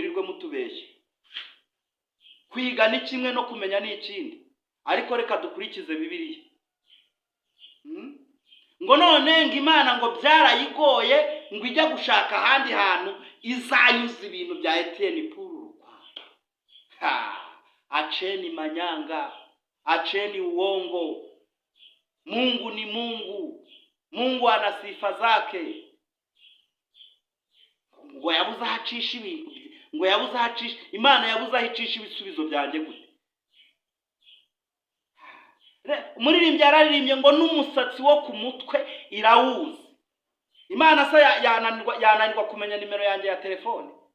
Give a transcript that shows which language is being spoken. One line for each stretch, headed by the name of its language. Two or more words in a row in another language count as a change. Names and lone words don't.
Rundi: mwirirwe mutubeshye. Kwiga ni kimwe no kumenya ni ikindi, ariko reka dukurikize Bibiliya. Ngo none ngo Imana ngo byarayigoye ngo ijya gushaka ahandi hantu izanyuza ibintu bya Etienne Puru.
Swahili: Acheni manyanga, acheni uongo. Mungu ni Mungu. Mungu ana sifa zake.
Rundi: Ngo yabuze ahacisha ibintu, ngo yabuze ahacisha, Imana yabuze ahicisha ibisubizo byanjye gute? Umuririmbyi yararirimbye ngo n'umusatsi wo ku mutwe irawuzi. Imana se yananirwa kumenya nimero yanjye ya telefone?